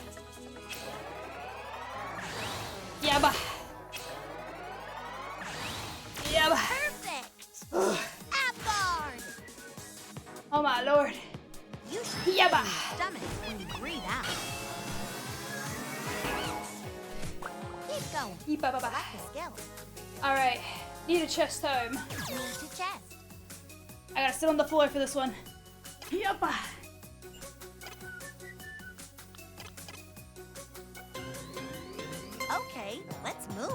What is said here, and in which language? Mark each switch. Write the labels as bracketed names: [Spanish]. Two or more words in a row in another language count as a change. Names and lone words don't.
[English] Yabba. Yabba. Perfect. Ab guard. Oh my lord. You should Yabba. feel your stomach when you breathe out. Keep going. Yibba-ba-ba. Select the skill. Alright. Need a chest home. Knee to chest. I gotta sit on the floor for this one. Yabba. Okay, let's move.